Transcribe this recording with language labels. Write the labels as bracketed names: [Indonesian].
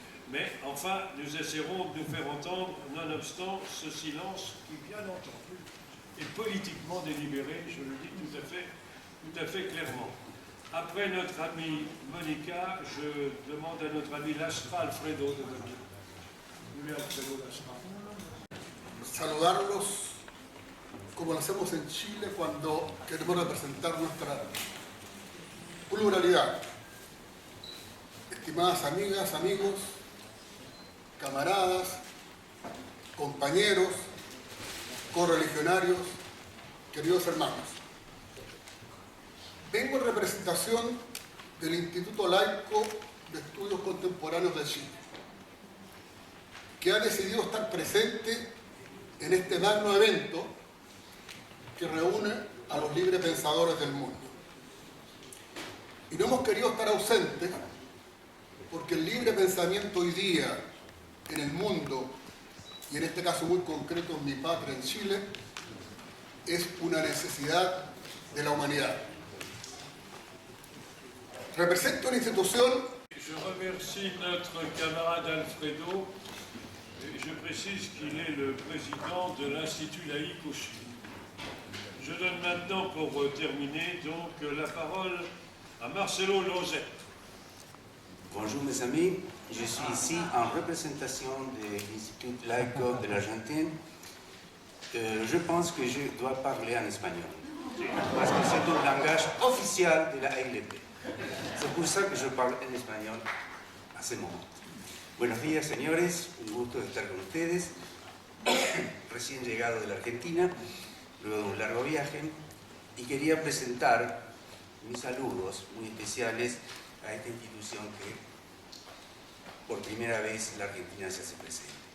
[French] Mais enfin, nous essaierons de nous faire entendre, nonobstant ce silence qui, bien entendu, est politiquement délibéré, je le dis tout à fait clairement. Après notre amie Monica, je demande à notre ami Lastra Alfredo de venir. [Spanish] Muy bien, Alfredo Lastra. Saludarlos como lo hacemos en Chile cuando queremos representar nuestra pluralidad. Estimadas amigas, amigos, camaradas, compañeros, correligionarios, queridos hermanos. Vengo en representación del Instituto Laico de Estudios Contemporáneos de Chile, que ha decidido estar presente en este magno evento que reúne a los libres pensadores del mundo. Y no hemos querido estar ausentes porque el libre pensamiento hoy día en el mundo, y en este caso muy concreto en mi patria, en Chile, es una necesidad de la humanidad. Represento una institución. [French] Je remercie notre camarade Alfredo. Et je précise qu'il est le président de l'Institut laïque au Chili. Je donne maintenant, pour terminer, donc la parole à Marcelo Lozet. Bonjour mes amis, je suis ici en représentation de l'Institut Laico de l'Argentine. Je pense que je dois parler en espagnol, parce que c'est un langage officiel de la AILP. C'est pour ça que je parle en espagnol à ce moment. [Spanish] Buenos días, señores, un gusto de estar con ustedes. Recién llegado de la Argentina, luego de un largo viaje, y quería presentar mis saludos muy especiales a esta institución que por primera vez en la Argentina se hace presente.